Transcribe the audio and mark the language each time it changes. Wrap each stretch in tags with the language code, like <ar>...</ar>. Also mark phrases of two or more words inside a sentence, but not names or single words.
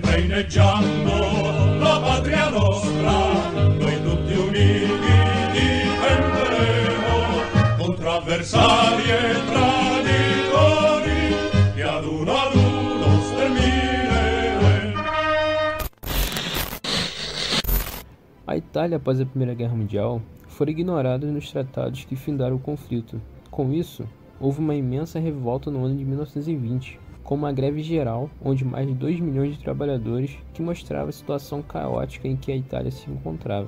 <it>mineggiando la patria nostra, noi tutti uniti difenderemo contro avversari e traditori che ad uno stermineremo.</it> <pt>A Itália, após a Primeira Guerra Mundial, foram ignorados nos tratados que findaram o conflito. Com isso, houve uma imensa revolta no ano de 1920, com uma greve geral, onde mais de 2 milhões de trabalhadores, que mostrava a situação caótica em que a Itália se encontrava.</pt>